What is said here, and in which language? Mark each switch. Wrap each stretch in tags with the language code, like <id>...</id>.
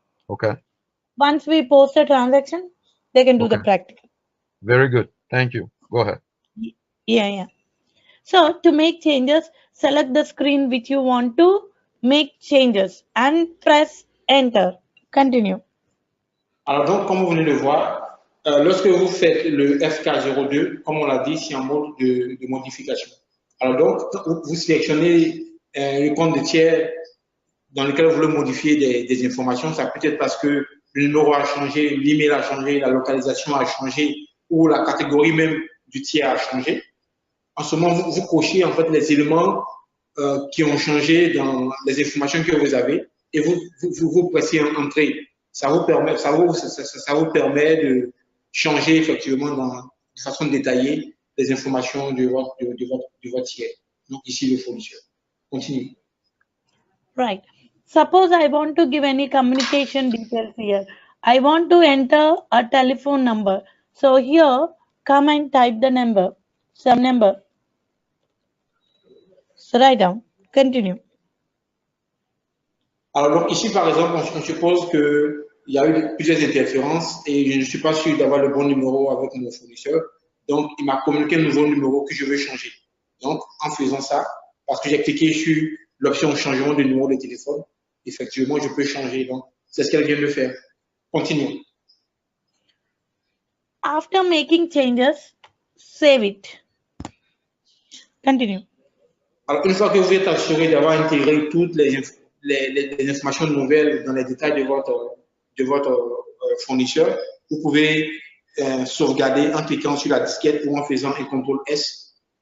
<en>Okay. once we post a transaction, they can do the Okay. practical. Very good. Thank you. Go ahead. Yeah. So to make changes, select the screen which you want to make changes and press enter. Continue.</en> <fr>Alors donc, comme vous venez de voir, lorsque vous faites le FK02, comme on l'a dit, c'est un mode de modification. Alors donc, vous sélectionnez le compte de tiers dans lequel vous voulez modifier des informations. Ça peut être parce que le numéro a changé, l'email a changé, la localisation a changé ou la catégorie même du tiers a changé. En ce moment, vous cochez en fait les éléments qui ont changé dans les informations que vous avez et vous pressez Entrée. Ça vous permet de changer effectivement de façon détaillée les informations de votre tiers. Donc ici, le fournisseur.</fr> <en>Continue. Right. Suppose I want to give any communication details here. I want to enter a telephone number. So here, come and type the number, some number. So write down. Continue.</en> <fr>Alors donc ici, par exemple, on suppose qu'il y a eu plusieurs interférences et je ne suis pas sûr d'avoir le bon numéro avec mon fournisseur. Donc, il m'a communiqué un nouveau numéro que je veux changer. Donc, en faisant ça, parce que j'ai cliqué sur l'option changement de numéro de téléphone, effectivement, je peux changer. Donc, c'est ce qu'elle vient de faire.</fr> <en>Continue. After making changes, save it. Continue.</en> <fr>Alors, une fois que vous êtes assuré d'avoir intégré toutes les informations nouvelles dans les détails de votre fournisseur, vous pouvez sauvegarder en cliquant sur la disquette ou en faisant un CTRL S.</fr>